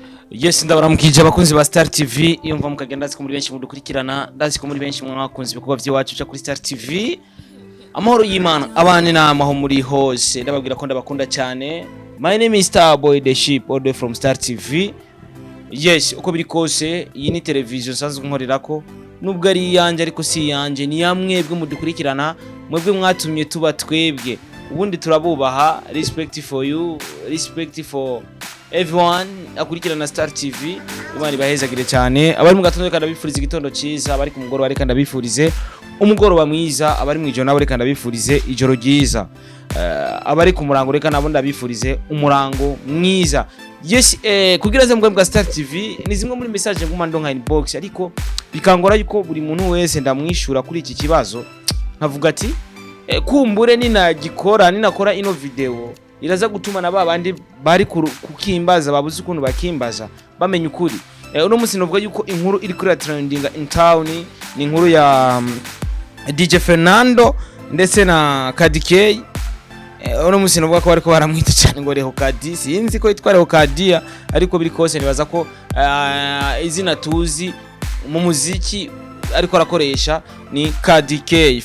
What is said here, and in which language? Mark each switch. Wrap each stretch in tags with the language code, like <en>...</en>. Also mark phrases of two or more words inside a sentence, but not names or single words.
<rn>Yes, ndabaramukije abakunzi ba Star TV iyo mva mukagenda ndazi ko muri benshi mudukurikirana ndazi ko muri benshi mwakunze ibikorwa by'iwacu cyo kuri Star TV. Amahoro y'Imana abane namaho muri hose ndababwira ko ndabakunda cyane.</rn> <en>My name is Starboy the Sheep all the way from Star TV. Yes,</en> <rn>uko biri kose iyi ni television sanzwe nkorerako nubwo ari yanje ariko si yanje ni yamwebwe mudukurikirana mwebwe mwatumye tuba twebwe ubundi turabubaha.</rn> <en>Respect for you, respect for everyone akurikirana Star TV.</en> <rn>Imana ibahezagire cyane abari mu gatondo kandi bifuriza igitondo cyiza, abari ku mugoroba reka ndabifurize umugoroba mwiza, abari mu ijoro nabo reka ndabifurize ijoro ryiza, abari ku murango reka nabo ndabifurize umurango mwiza. Yes, kugira ze mbwa Star TV ni zimwe muri message nguma ndonka inbox ariko bikangora yuko buri muntu wese ndamwishura kuri iki kibazo nkavuga ati kumbure ninakora ino video iraza gutuma na babandi bari kukimbaza babuze ukuntu bakimbaza bamenye ukuri. Uno munsi novuga yuko inkuru iri kuri</rn> <en>trending in town</en> <rn>ni inkuru ya DJ FERNANDO ndetse na KDK. Uno munsi novuga ko bariko baramwita cyane ngo Reho Kadi, sinzi ko yitwa Reho Kadia ariko biri kose nibaza ko izina tuzi mu muziki ariko arakoresha ni KDK.</rn>